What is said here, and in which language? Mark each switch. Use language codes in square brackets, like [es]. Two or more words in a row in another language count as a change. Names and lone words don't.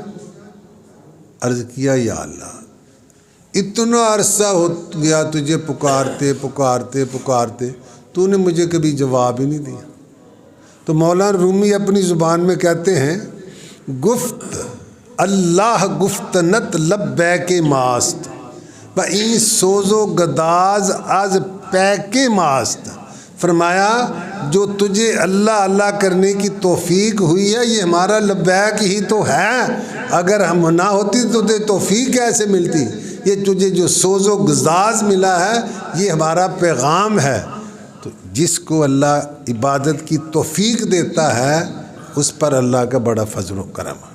[ur] عرض کیا یا اللہ اتنا عرصہ ہو گیا تجھے پکارتے پکارتے پکارتے، تو نے مجھے کبھی جواب ہی نہیں دیا۔ تو مولانا رومی اپنی زبان میں کہتے ہیں [fa] گفت اللہ گفتنت لبیک ماست و این سوز و گداز از پیک ماست۔ [ur] فرمایا جو تجھے اللہ اللہ کرنے کی توفیق ہوئی ہے یہ ہمارا لبیک ہی تو ہے، اگر ہم نہ ہوتی تو تجھے توفیق کیسے ملتی؟ یہ تجھے جو سوز و گداز ملا ہے یہ ہمارا پیغام ہے۔ تو جس کو اللہ عبادت کی توفیق دیتا ہے اس پر اللہ کا بڑا فضل و کرم ہے۔